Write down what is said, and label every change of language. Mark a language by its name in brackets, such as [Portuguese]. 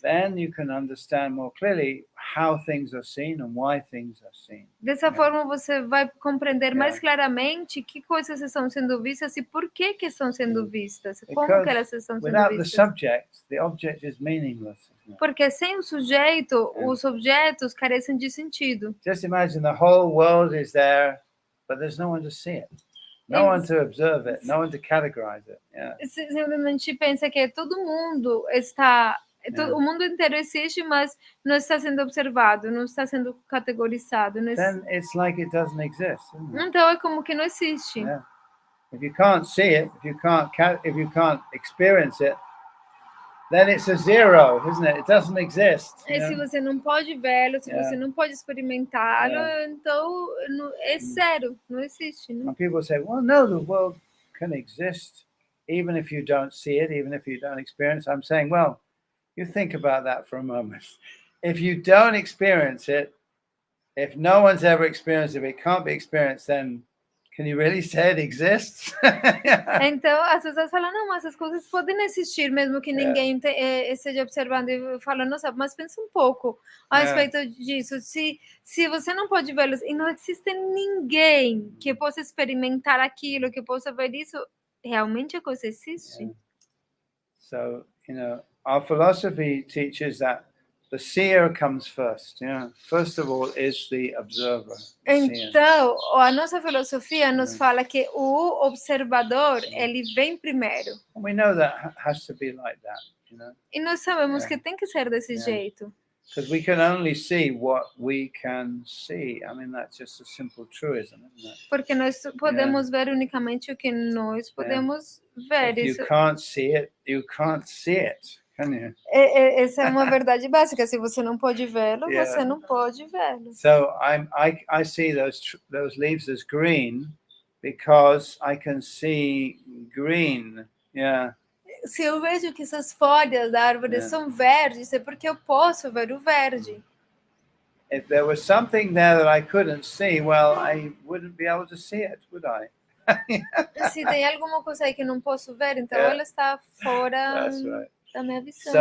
[English] Then you can understand more clearly how things are seen and why things are seen. [Portuguese] Dessa forma, você vai compreender mais claramente que coisas estão sendo vistas e por que estão sendo vistas. Como que elas estão sendo [English] without [Portuguese] vistas. [English] the object is meaningless. [Portuguese] Porque sem o sujeito, os objetos carecem de sentido. [English] Just imagine the whole world is there, but there's no one to see it. No one to observe it, no one to categorize it. [Portuguese] Simplesmente pensa que todo mundo está, o mundo inteiro existe, mas não está sendo observado, não está sendo categorizado. [English] Then it's like it doesn't exist. Isn't it? [Portuguese] Então é como que não existe. [English] If you can't see it, if you can't experience it, then it's a zero, isn't it? It doesn't exist. You [Portuguese] Se [English] know? [Portuguese] você não pode vê-lo, se [English] Yeah. [Portuguese] você não pode experimentá-lo, então é zero, não existe, né? [English] And people say, well, no, the world can exist even if you don't see it, even if you don't experience it. I'm saying, well, you think about that for a moment. If you don't experience it, if no one's ever experienced it, it can't be experienced, then can you really say it exists? [Portuguese] Então, as pessoas falam, não, mas essas coisas podem existir, mesmo que ninguém esteja observando. E eu falo, nossa, mas pensa um pouco a respeito disso. Se você não pode vê-los e não existe ninguém que possa experimentar aquilo, que possa ver isso, realmente a coisa existe? [English] So, our philosophy teaches that the seer comes first. First of all is the observer. [Portuguese] Então, a nossa filosofia nos fala que o observador, ele vem primeiro. [English] And we know that has to be like that, [Portuguese] E nós sabemos que tem que ser desse jeito. [English] Because we can only see what we can see. I mean, that's just a simple truism, isn't it? [Portuguese] Porque nós podemos ver unicamente o que nós podemos ver. [English] If you can't see it, you can't see it, can you? [Portuguese] Essa é uma verdade básica. Se você não pode vê-lo, você não pode vê-lo. [English] So I see those leaves as green because I can see green. Yeah. [Portuguese] Se eu vejo que essas folhas da árvore são verdes, é porque eu posso ver o verde. [English] If there was something there that I couldn't see, well, I wouldn't be able to see it, would I? [Portuguese] Se tem alguma coisa aí que eu não posso ver, então ela está fora da minha visão.